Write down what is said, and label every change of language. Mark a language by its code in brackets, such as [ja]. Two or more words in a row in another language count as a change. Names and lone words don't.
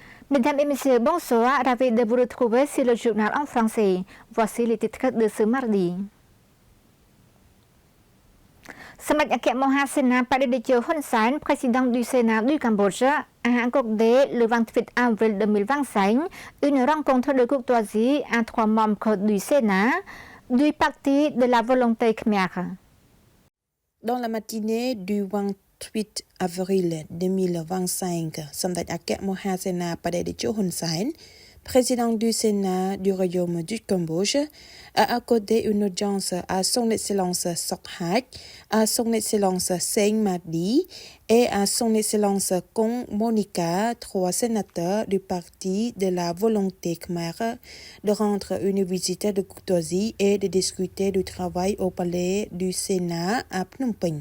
[fr] Mesdames et messieurs, bonsoir, ravi de vous retrouver sur le journal en français. Voici les titres de ce mardi. [km] សម្ដេចអគ្គមហាសេនាបតីតេជោ ហ៊ុន សែន [fr] président du Sénat du Cambodge, a accordé le 28 avril 2025 une rencontre de courtoisie à 3 membres du Sénat du Parti de la Volonté Khmer. Dans la matinée du 28 avril 2025, [km] សម្ដេចអគ្គមហាសេនាបតីតេជោ ហ៊ុន សែ [fr] ន président du Sénat du Royaume du Cambodge, a accordé une audience à son Excellence Sok Hat, à son Excellence Sein Mardi et à son Excellence Kong Monica, 3 sénateurs du Parti de la Volonté Khmer, de rendre une visite de courtoisie et de discuter du travail au palais du Sénat à Phnom Penh.